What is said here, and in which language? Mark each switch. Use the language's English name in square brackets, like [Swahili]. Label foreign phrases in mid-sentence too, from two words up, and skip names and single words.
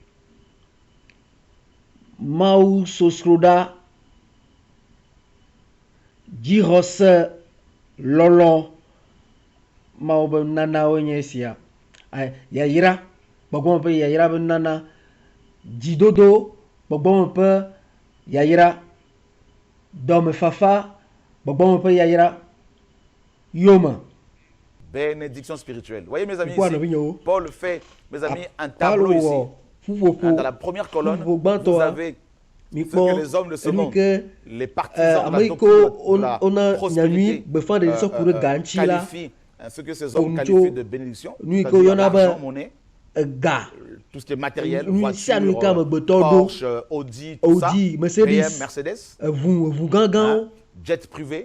[Ewe] Mawu sosroɖa dzixɔse lɔlɔ Mawu ƒe nunanawoe nye esia yayra gbɔgbɔme ƒe yayra ƒe nunana dzidodo gbɔgbɔme ƒe yayra dɔmefafa gbɔgbɔme ƒe yayra yome [French] bénédiction spirituelle. Vous voyez mes amis Quoi, ici, Nobinho? Paul fait, mes amis, un tableau ici. Dans la première colonne, vous avez ce que les hommes de ce monde, les partisans de la doctrine de la prospérité, qualifient, ce que ces hommes qualifient de bénédiction, c'est-à-dire l'argent, monnaie, tout ce qui est matériel, voiture, Porsche, Audi, tout ça, Mercedes, jet privé.